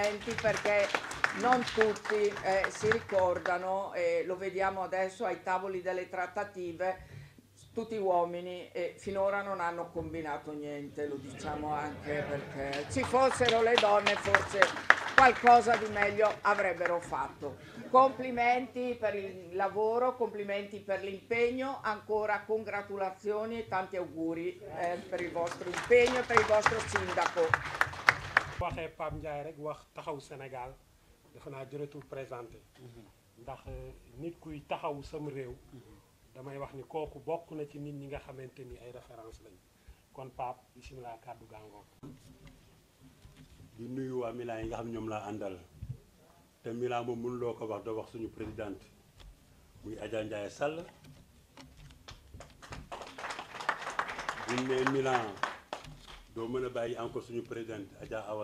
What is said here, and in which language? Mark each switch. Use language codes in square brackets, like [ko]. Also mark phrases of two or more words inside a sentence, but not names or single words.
[it] Complimenti, perché non tutti si ricordano, e lo vediamo adesso ai tavoli delle trattative, tutti uomini e finora non hanno combinato niente, lo diciamo anche perché ci fossero le donne forse qualcosa di meglio avrebbero fatto. Complimenti per il lavoro, complimenti per l'impegno, ancora congratulazioni e tanti auguri per il vostro impegno e per il vostro sindaco. [wo] waxee Pape Ndiaye rek wax taxaw Sénégal dafa naa jërëtul présenté ndax nit kuy taxaw sam réew damay wax ni kooku bokk na ci nit ñi nga xamante ni ay référence lañu kon Pape bisimilah kàddu gàngoor di nuyu waa Milan yi nga xam ñoom laa àndal te Milan moom mënuloo ko wax doo wax suñu présidente muy Adja Ndiaye Sall buñ ne Milan doo mën a bàyyi encore suñu présidente Adja Awa